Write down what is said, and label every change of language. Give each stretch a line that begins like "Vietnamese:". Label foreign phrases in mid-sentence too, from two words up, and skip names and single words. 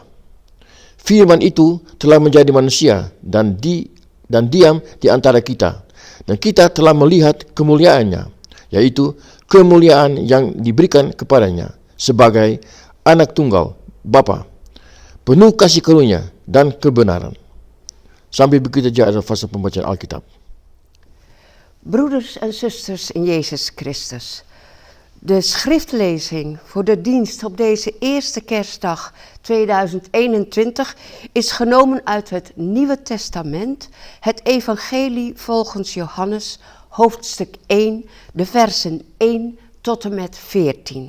Indonesian: Firman itu telah menjadi manusia dan diam di antara kita, dan kita telah melihat kemuliaannya, yaitu kemuliaan yang diberikan kepadanya sebagai anak tunggal Bapa, penuh kasih karunia dan kebenaran. Sampai begitu saja adalah fase pembacaan Alkitab.
Dutch: Broeders en zusters in Jezus Christus. De schriftlezing voor de dienst op deze eerste kerstdag 2021 is genomen uit het Nieuwe Testament, het Evangelie volgens Johannes, hoofdstuk 1, de versen 1 tot en met 14.